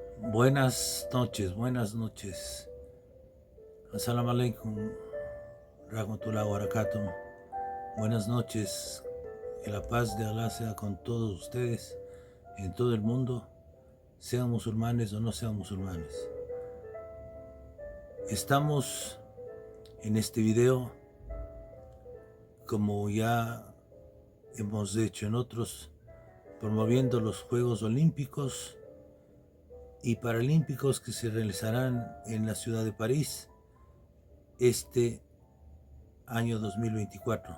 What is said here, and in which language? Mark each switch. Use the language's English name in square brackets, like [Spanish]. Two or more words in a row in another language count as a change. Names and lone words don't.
[Spanish] Buenas noches, buenas noches. [Arabic] السلام عليكم، رحمة الله وبركاته. [Spanish] Buenas noches. Que la paz de Allah sea con todos ustedes en todo el mundo, sean musulmanes o no sean musulmanes. Estamos en este video, como ya hemos hecho en otros, promoviendo los Juegos Olímpicos y Paralímpicos que se realizarán en la ciudad de París este año 2024.